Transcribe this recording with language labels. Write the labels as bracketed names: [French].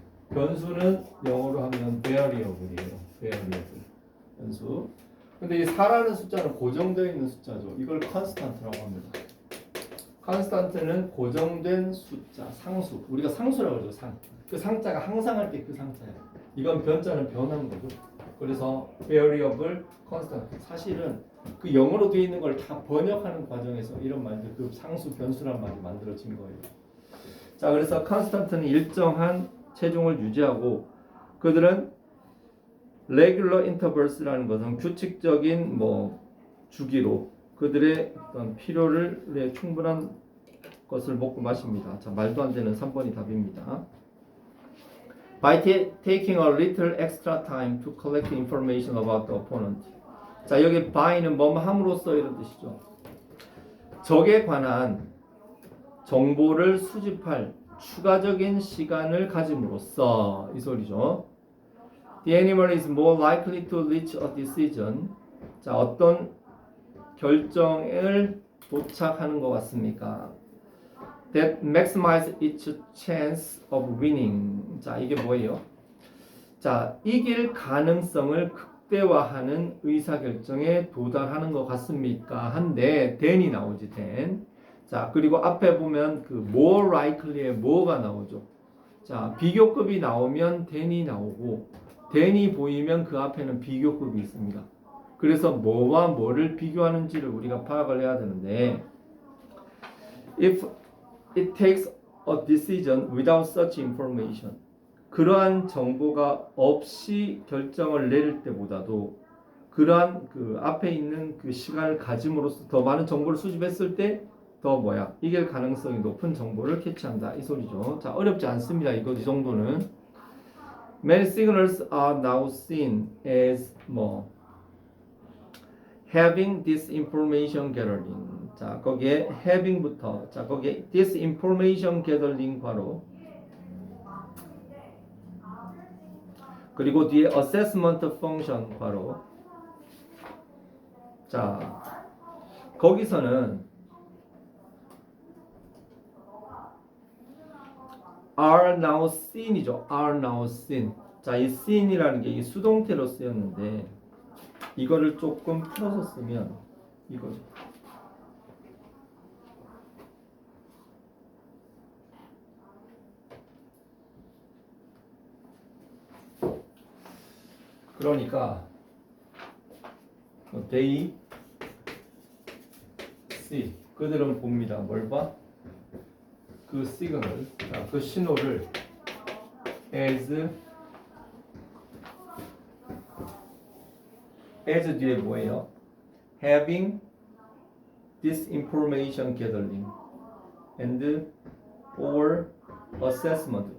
[Korean] 변수는 영어로 하면 variable이에요. variable 변수. 근데 이 4라는 숫자는 고정되어 있는 숫자죠. 이걸 constant라고 합니다. constant는 고정된 숫자, 상수. 우리가 상수라고 그러죠. 그 상자가 항상 할 때 그 상자예요. 이건 변자는 변하는 거죠. 그래서 variable, constant. 사실은 그 영어로 되어 있는 걸 다 번역하는 과정에서 이런 말들, 그 상수, 변수란 말이 만들어진 거예요. 자, 그래서 constant는 일정한 체중을 유지하고 그들은 regular intervals라는 것은 규칙적인 뭐 주기로 그들의 어떤 필요를 충분한 것을 먹고 마십니다. 자, 말도 안 되는 3번이 답입니다. [English] By taking a little extra time to collect information about the opponent. [Korean] 자, 여기 by는 뭐뭐 함으로써 이런 뜻이죠. 적에 관한 정보를 수집할 추가적인 시간을 가짐으로써 이 소리죠. [English] The animal is more likely to reach a decision. [Korean] 자, 어떤 결정을 도착하는 것 같습니까? [English] That maximize its chance of winning. [Korean] 자, 이게 뭐예요? 자, 이길 가능성을 극대화하는 의사결정에 도달하는 것 같습니까? 한데 then이 나오지, then. 자, 그리고 앞에 보면 그 more likely에 뭐가 나오죠? 자, 비교급이 나오면 then이 나오고 then이 보이면 그 앞에는 비교급이 있습니다. 그래서 뭐와 뭐를 비교하는지를 우리가 파악을 해야 되는데 [English] if it takes a decision without such information. [Korean] 그러한 정보가 없이 결정을 내릴 때보다도 그러한 그 앞에 있는 그 시간을 가짐으로써 더 많은 정보를 수집했을 때 더 이길 가능성이 높은 정보를 캐치한다 이 소리죠. 자, 어렵지 않습니다. 이 정도는. [English] Many signals are now seen as having this information gathering. [Korean] 자, 거기에 having부터 자, 거기에 this information gathering 괄호 그리고 뒤에 assessment function 괄호. 자, 거기서는 are now seen이죠. are now seen. 자, 이 seen이라는 게 이 수동태로 쓰였는데 이거를 조금 풀어서 쓰면 이거죠. 그러니까 they see 그들은 봅니다. 뭘 봐? 그 시그널, 자, 그 신호를 as 뒤에 뭐예요? [English] having this information gathering and or assessment.